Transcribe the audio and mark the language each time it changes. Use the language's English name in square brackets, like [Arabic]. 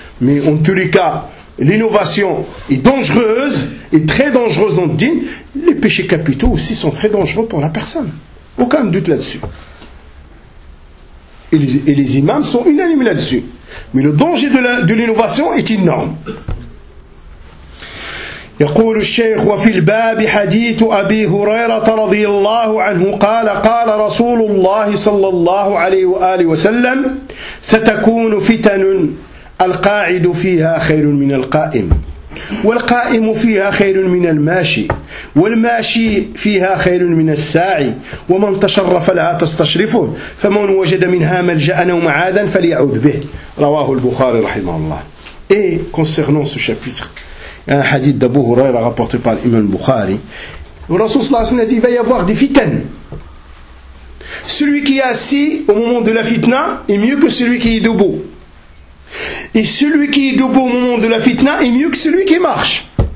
[French] Mais en tous les cas, l'innovation est dangereuse, et très dangereuse dans le dîn. Les péchés capitaux aussi sont très dangereux pour la personne. Aucun doute là-dessus. Et les imams sont unanimes là-dessus. Mais le danger de l'innovation est énorme. [Arabic] يقول الشيخ وفي الباب حديث أبي هريرة رضي الله عنه قال قال رسول الله صلى الله عليه وآله وسلم ستكون فتن القاعد فيها خير من القائم والقائم فيها خير من الماشي والماشي فيها خير من الساعي ومن تشرف لها تستشرفه فمن وجد منها ملجأ أو معاذا فليعوذ به رواه البخاري رحمه الله إيه [French] concernant ce chapitre. Un hadith d'Abu Huraira rapporté par l'imam Bukhari. Le Rasoul a dit il va y avoir des fitnes. Celui qui est assis au moment de la fitna est mieux que celui qui est debout. Et celui qui est debout au moment de la fitna est mieux que celui qui marche.